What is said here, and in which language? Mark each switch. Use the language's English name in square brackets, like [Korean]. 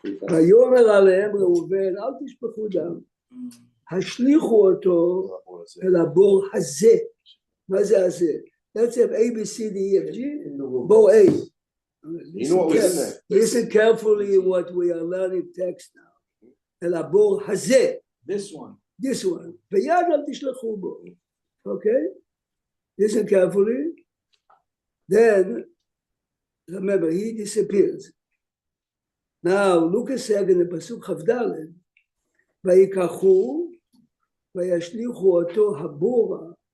[Hebrew] ויאמר עליהם ראובן אל תשפכו דם, השליכו אותו אל הבור הזה. מה זה הזה? [English] Let's have A, B, C, D, E, F, G. בור A. You know what was in there? Listen carefully what we are learning text now. [Hebrew] אל הבור הזה. [English] This one. This one. [Hebrew] ויד אל תשלחו בו. [English] Okay? Listen carefully. Then, remember, he disappears. Now, look a second, the pasuk Chavdaled. [Hebrew] ויקחו, וישליכו אותו הבורה.